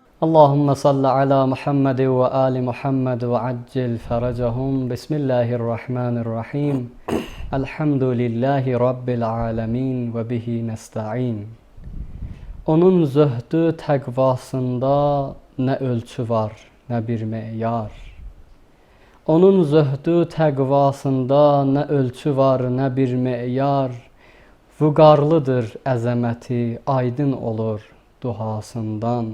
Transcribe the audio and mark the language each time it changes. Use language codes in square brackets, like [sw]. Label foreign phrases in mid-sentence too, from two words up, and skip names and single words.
[ar] اللهم صل على محمد و آل محمد و عجل فرجهم. بسم الله الرحمن الرحيم. الحمد لله رب العالمين و به نستعين. [az] Onun zöhdü təqvasında nə ölçü var, nə bir meyar. Onun zöhdü təqvasında nə ölçü var, nə bir meyar. Vüqarlıdır əzəməti, aydın olur duhasından.